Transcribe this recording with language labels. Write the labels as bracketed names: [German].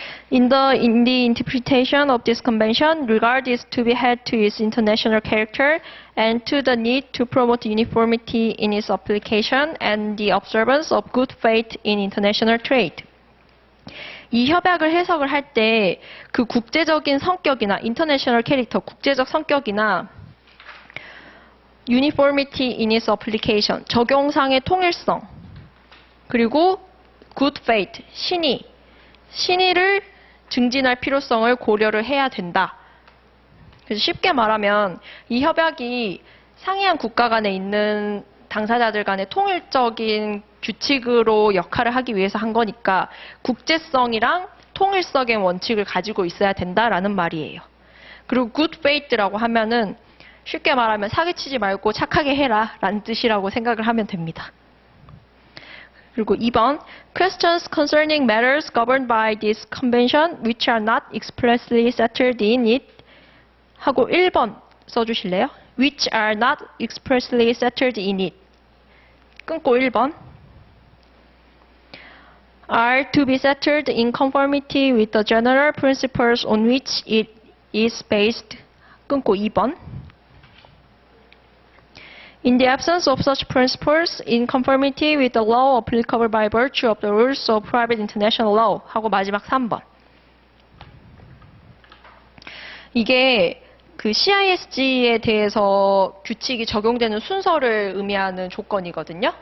[English] In the interpretation of this convention, regard is to be had to its international character and to the need to promote uniformity in its application and the observance of good faith in international trade. [Korean] 이 협약을 해석을 할 때 그 국제적인 성격이나 [English] international character, [Korean] 국제적 성격이나 [English] uniformity in its application, [Korean] 적용상의 통일성, 그리고 [English] good faith, [Korean] 신의를 증진할 필요성을 고려를 해야 된다. 그래서 쉽게 말하면 이 협약이 상이한 국가 간에 있는 당사자들 간의 통일적인 규칙으로 역할을 하기 위해서 한 거니까 국제성이랑 통일성의 원칙을 가지고 있어야 된다라는 말이에요. 그리고 good faith라고 하면은 쉽게 말하면 사기치지 말고 착하게 해라 라는 뜻이라고 생각을 하면 됩니다. 그리고 2번, [English] questions concerning matters governed by this convention which are not expressly settled in it [Korean] 하고 1번 써주실래요? [English] which are not expressly settled in it [Korean] 끊고 1번 [English] are to be settled in conformity with the general principles on which it is based [Korean] 끊고 2번 [English] In the absence of such principles, in conformity with the law applicable by virtue of the rules of private international law [Korean] 하고 마지막 3번. 이게 그 CISG에 대해서 규칙이 적용되는 순서를 의미하는 조건이거든요.